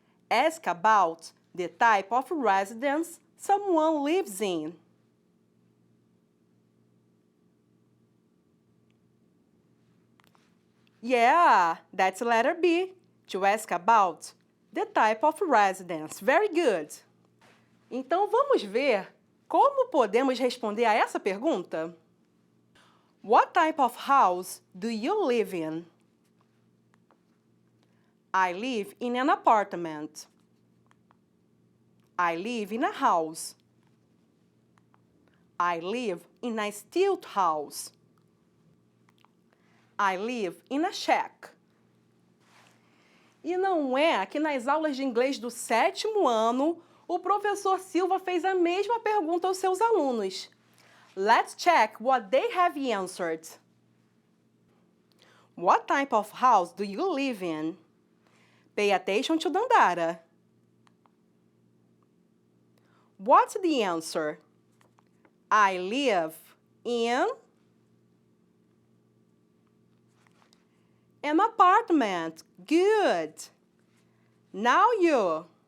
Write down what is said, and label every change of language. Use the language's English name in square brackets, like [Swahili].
[English] Ask about the type of residence someone lives in. Yeah, that's letter B. To ask about the type of residence. Very good. [Portuguese] Então vamos ver como podemos responder a essa pergunta? [English] What type of house do you live in? I live in an apartment. I live in a house. I live in a stilt house. I live in a shack. [Portuguese] E não é que nas aulas de inglês do 7º ano, o professor Silva fez a mesma pergunta aos seus alunos. [English] Let's check what they have answered. What type of house do you live in? Pay attention to Dandara. What's the answer? I live in an apartment. Good. Now you.